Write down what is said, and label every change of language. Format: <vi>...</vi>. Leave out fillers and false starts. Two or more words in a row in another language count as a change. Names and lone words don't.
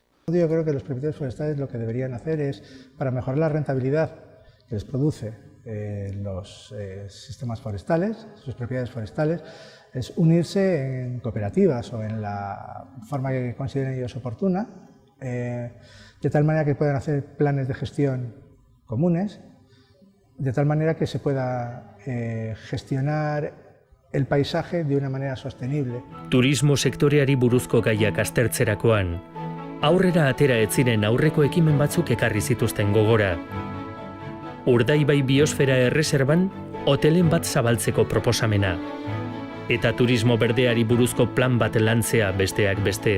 <es>Yo creo que los propietarios forestales lo que deberían hacer es, para mejorar la rentabilidad que les produce los sistemas forestales, sus propiedades forestales, es unirse en cooperativas o en la forma que consideren ellos oportuna, de tal manera que puedan hacer planes de gestión comunes, de tal manera que se pueda gestionar el paisaje de una manera sostenible.</es> <eu>Turismo sektoreari buruzko gaiak aztertzerakoan, aurrera atera ez ziren aurreko ekimen batzuk ekarri zituzten gogora. Urdaibai biosfera erreserban hotelen bat zabaltzeko proposamena. Eta turismo berdeari buruzko plan bat lantzea besteak beste.</eu>